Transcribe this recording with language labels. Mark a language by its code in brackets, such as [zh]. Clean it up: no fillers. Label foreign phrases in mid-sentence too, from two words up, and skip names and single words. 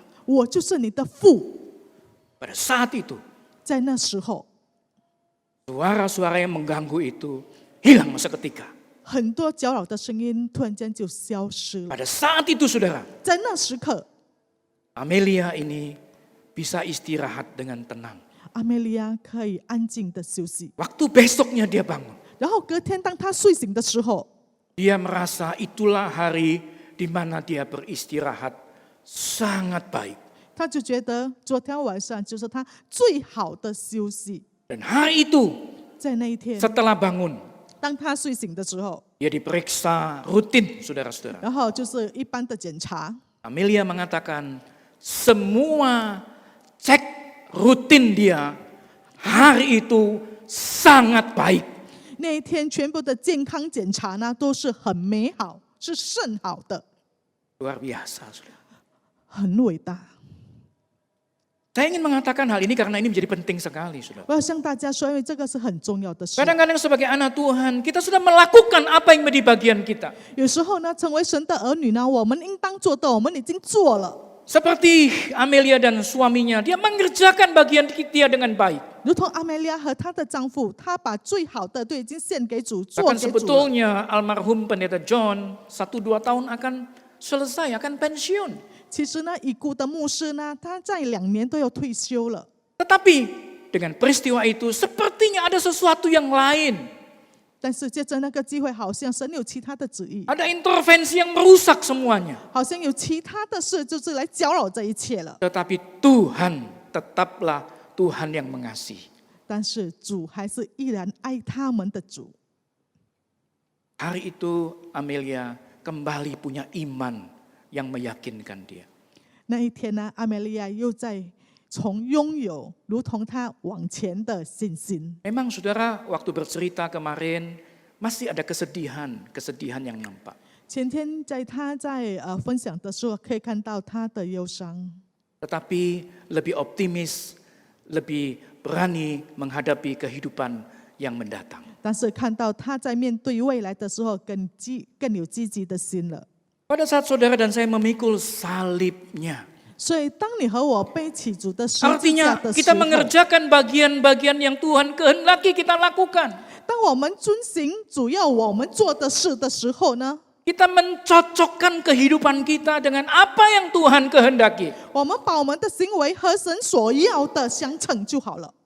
[zh] 我就是你的父。 [id] Pada saat itu, [zh] 在那时候， [id] suara-suara yang mengganggu itu hilang seketika. [zh] 很多搅扰的声音突然间就消失了。 [id] Pada saat itu, saudara, [zh] 在那时刻， [id] Amelia ini bisa istirahat dengan tenang. [zh] 阿梅利亚可以安静的休息。 [id] Waktu besoknya dia bangun, [zh] 然后隔天，当他睡醒的时候， [id] dia merasa itulah hari di mana dia beristirahat sangat baik. [zh] 他就觉得昨天晚上就是他最好的休息。 [id] Dan hari itu, [zh] 在那一天， [id] setelah bangun, [zh] 当他睡醒的时候， [id] dia diperiksa rutin, saudara-saudara. [zh] 然后就是一般的检查， [id] Amelia mengatakan semua cek rutin dia hari itu sangat baik. [zh] 那一天全部的健康检查呢都是很美好，是甚好的， [id] Luar biasa, saudara. [zh] 很伟大。 [id] Saya ingin mengatakan hal ini karena ini menjadi penting sekali, saudara. [zh] 我要向大家说，因为这个是很重要的事。 [id] Kadang-kadang sebagai anak Tuhan, kita sudah melakukan apa yang menjadi bagian kita. [zh] 有时候呢，成为神的儿女呢，我们应当做的，我们已经做了。 [id] Seperti Amelia dan suaminya, dia mengerjakan bagian dia dengan baik. [zh] 如同阿梅利亚和她的丈夫，她把最好的都已经献给主，做 [id] Bahkan [zh] 给主了。 [id] sebetulnya almarhum pendeta John 1-2 tahun akan selesai, akan pensiun. [zh] 其实呢，已故的牧师呢，他在2年都要退休了。 [id] Tetapi dengan peristiwa itu sepertinya ada sesuatu yang lain. [zh] 但是借着那个机会，好像神有其他的旨意， [id] Ada intervensi yang merusak semuanya. [zh] 好像有其他的事，就是来搅扰这一切了。 [id] Tetapi Tuhan tetaplah Tuhan yang mengasihi. [zh] 但是主还是依然爱他们的主。 [id] Hari itu Amelia kembali punya iman yang meyakinkan dia. [zh] 那一天呢，阿梅利亚又在从拥有如同他往前的信心。 [id] Memang saudara waktu bercerita kemarin masih ada kesedihan yang nampak. [zh] 前天在他在分享的时候，可以看到他的忧伤， [id] Tetapi lebih optimis, lebih berani menghadapi kehidupan yang mendatang. [zh] 但是看到他在面对未来的时候更有积极的心了。 [id] Pada saat saudara dan saya memikul salibnya, [zh] 所以，当你和我背起主的十字架 [id] artinya [zh] 的时 [id] kita [zh] 候， [id] mengerjakan bagian-bagian yang Tuhan kehendaki kita lakukan. [zh] 当我们遵行主要我们做的事的时候呢， [id] Kita mencocokkan kehidupan kita dengan apa yang Tuhan kehendaki. [zh] 我们把我们的行为和神所要的相称就好了。